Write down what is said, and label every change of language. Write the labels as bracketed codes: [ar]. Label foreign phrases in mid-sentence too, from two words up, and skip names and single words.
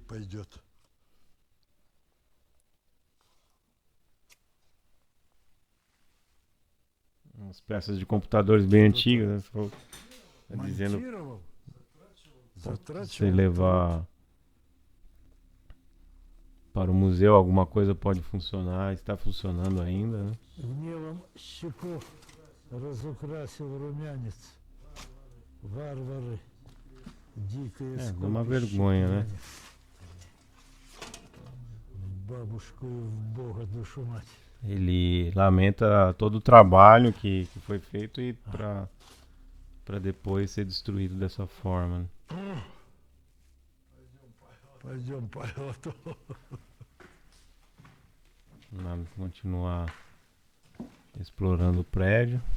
[pt] Umas peças de computadores bem antigas, né? Tá dizendo se levar para o museu alguma coisa pode funcionar, está funcionando ainda, né? [ru] Гневом щеков разукрасил румянец. Варвары, дикое [pt] É uma vergonha, né? [ru] Бабушку и в Бога душу мать. [pt] Ele lamenta todo o trabalho que foi feito e para depois ser destruído dessa forma, né? [ru] Пойдем, Павел. [pt] Vamos continuar explorando o prédio.